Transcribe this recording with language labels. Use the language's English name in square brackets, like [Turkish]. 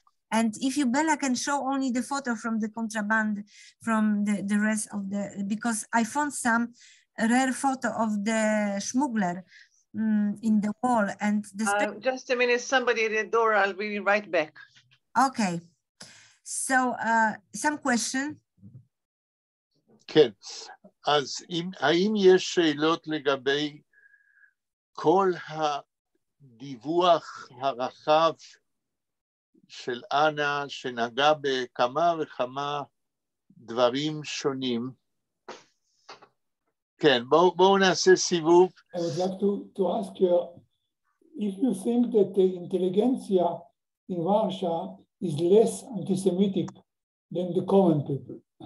[English] And if you, Bella, can show only the photo from the contraband, from the rest of the, because I found some rare photo of the smuggler in the wall. And the just a minute, somebody at the door, I'll be right back. Okay. So some question? [Hebrew] כן, אז האם יש שאלות לגבי כל הדיווח הרחב של אנה שנגע בכמה וכמה דברים שונים? כן, בואו נעשה סיבוב. [English] I would like to ask you if you think that the intelligentsia in Warsaw is less anti-Semitic than the common people.